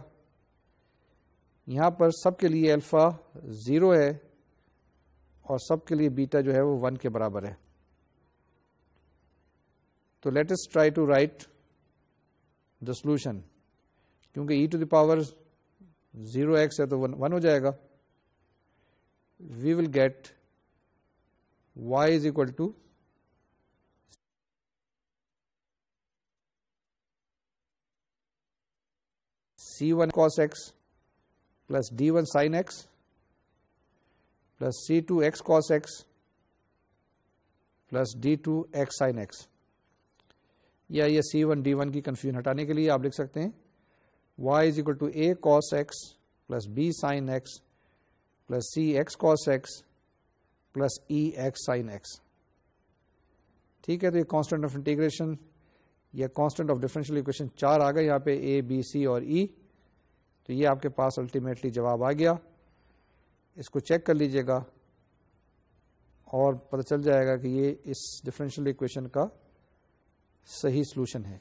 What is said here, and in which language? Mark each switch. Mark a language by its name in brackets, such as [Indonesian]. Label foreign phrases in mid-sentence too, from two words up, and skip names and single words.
[Urdu] یہاں پر سب کے لیے الفا 0 ہے اور سب کے لیے بیٹا جو ہے وہ 1 کے برابر ہے. [English] تو let us try to write the solution. [Urdu] کیونکہ e⁻0x ہے تو 1 ہو جائے گا. [English] we will get y = c1 cos x + d1 sin x + c2 x cos x + d2 x sin x. [Urdu] یا یہ c1 d1 کی کنفیوژن ہٹانے کے لیے آپ لکھ سکتے ہیں y = a cos x + b sin x + c x cos x + e x sin x. ٹھیک ہے, تو یہ [English] constant of integration [Urdu] یا [English] constant of differential equation [Urdu] 4 آ گئے یہاں پہ a b c اور e. تو یہ آپ کے پاس الٹیمیٹلی جواب آ گیا. اس کو چیک کر لیجئے گا اور پتہ چل جائے گا کہ یہ اس [English] differential equation [Urdu] کا صحیح سولوشن ہے.